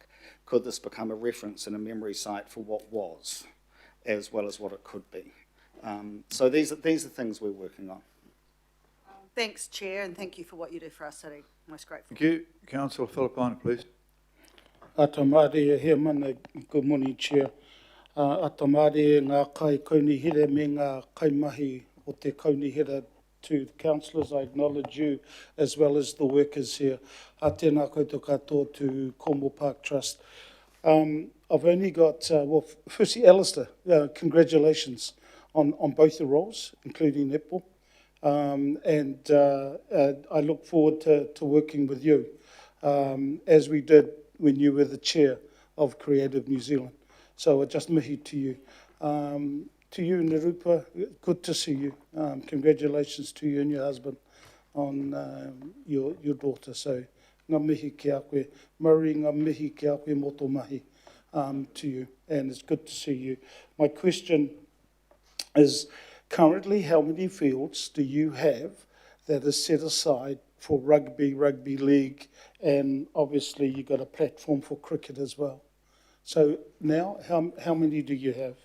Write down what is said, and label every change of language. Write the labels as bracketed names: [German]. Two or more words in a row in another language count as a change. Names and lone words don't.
[English] Could this become a reference and a memory site for what was, as well as what it could be? So these are things we're working on. Thanks, Chair, and thank you for what you do for our city. Most grateful. Thank you. Councillor Philippine, please. [Māori] Atamare he mana, [English] good morning, Chair. [Māori] Atamare ngā kai kaunihira me ngā kaimahi o te kaunihira [English] to the councillors. I acknowledge you as well as the workers here. [Māori] A tēnā koutou katoa to Cornwall Park Trust. [English] I've only got, firstly, Alistair, congratulations on both the roles, including netball. I look forward to working with you, as we did when you were the chair of Creative New Zealand. So just mihi to you. To you, Nirupa, good to see you. Congratulations to you and your husband on your daughter. [Māori] So ngā mihi ki a koe. Murray, ngā mihi ki a koe moto mahi [English] to you. And it's good to see you. My question is, currently, how many fields do you have that is set aside for rugby league, and obviously you've got a platform for cricket as well? So now, how many do you have?